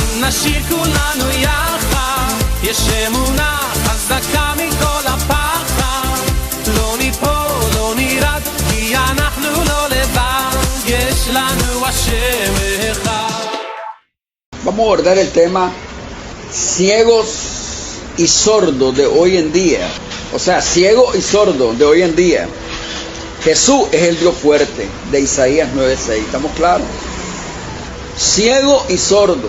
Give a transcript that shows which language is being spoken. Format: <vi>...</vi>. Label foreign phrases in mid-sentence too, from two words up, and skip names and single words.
<he>נשיר כולנו יחד, יש אמונה חזקה מכל הפחד, לא ניפול, לא נרד, כי אנחנו לא לבד, יש לנו השם אחד.</he> <es>Vamos a abordar el tema ciegos y sordos de hoy en día. O sea, ciego y sordo de hoy en día. Jesús es el Dios fuerte de Isaías 9:6. ¿Estamos claros? Ciego y sordo.</es>